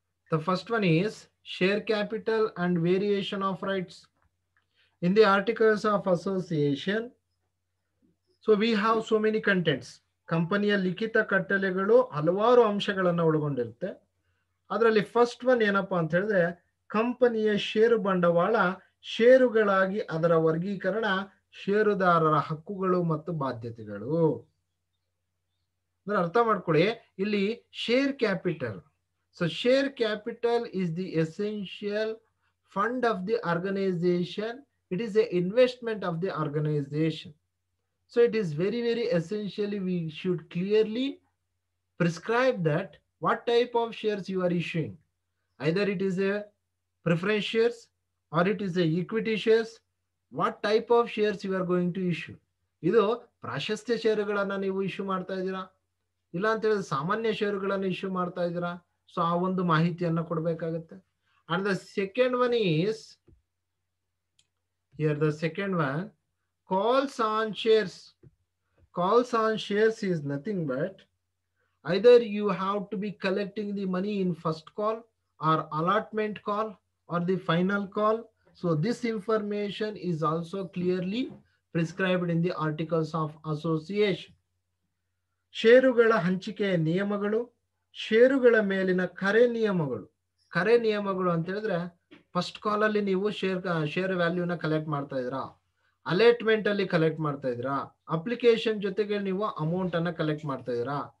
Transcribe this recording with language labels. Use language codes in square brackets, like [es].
[en] The first one is share capital and variation of rights. In the articles of association, so we have so many contents. [kn] ಕಂಪನಿಯ ಲಿಖಿತ ಕಟ್ಟಳೆಗಳು ಹಲವಾರು ಅಂಶಗಳನ್ನು ಒಳಗೊಂಡಿರುತ್ತೆ. ಅದರಲ್ಲಿ [en] first one [kn] ಏನಪ್ಪಾ ಅಂತ ಹೇಳಿದ್ರೆ ಕಂಪನಿಯ ಷೇರು ಬಂಡವಾಳ, ಷೇರುಗಳಾಗಿ ಅದರ ವರ್ಗೀಕರಣ, ಷೇರುದಾರರ ಹಕ್ಕುಗಳು ಮತ್ತು ಬಾಧ್ಯತೆಗಳು. ಅಂದ್ರೆ ಅರ್ಥ ಮಾಡ್ಕೊಳ್ಳಿ, ಇಲ್ಲಿ share capital. [en] So share capital is the essential fund of the organization. It is an investment of the organization. So it is very, very essentially we should clearly prescribe that what type of shares you are issuing. Either it is a preference shares or it is a equity shares. What type of shares you are going to issue. [kn] ಇದು ಪ್ರಾಶಸ್ತ್ಯ ಷೇರುಗಳನ್ನ ನೀವು issue ಮಾಡ್ತಾ ಇದ್ದೀರಾ, ಇಲ್ಲ ಅಂತ ಹೇಳಿದ್ರೆ ಸಾಮಾನ್ಯ ಷೇರುಗಳನ್ನು ಇಶ್ಯೂ ಮಾಡ್ತಾ ಇದ್ದೀರಾ. ಸೊ ಆ ಒಂದು ಮಾಹಿತಿಯನ್ನು ಕೊಡಬೇಕಾಗುತ್ತೆ. [en] And the second one is here, the second one, calls on shares. Calls on shares is nothing but either you have to be collecting the money in first call or allotment call or the final call. So this information is also clearly prescribed in the articles of association. [kn] ಷೇರುಗಳ ಹಂಚಿಕೆಯ ನಿಯಮಗಳು, ಷೇರುಗಳ ಮೇಲಿನ ಕರೆ ನಿಯಮಗಳು. ಕರೆ ನಿಯಮಗಳು ಅಂತ ಹೇಳಿದ್ರೆ ಫಸ್ಟ್ ಕಾಲ್ ಅಲ್ಲಿ ನೀವು ಶೇರ್ ವ್ಯಾಲ್ಯೂನ ಕಲೆಕ್ಟ್ ಮಾಡ್ತಾ ಇದ್ದೀರಾ, ಅಲೈಟ್ಮೆಂಟ್ ಅಲ್ಲಿ ಕಲೆಕ್ಟ್ ಮಾಡ್ತಾ ಇದ್ದೀರಾ, ಅಪ್ಲಿಕೇಶನ್ ಜೊತೆಗೆ ನೀವು ಅಮೌಂಟ್ ಅನ್ನ ಕಲೆಕ್ಟ್ ಮಾಡ್ತಾ ಇದ್ದೀರಾ.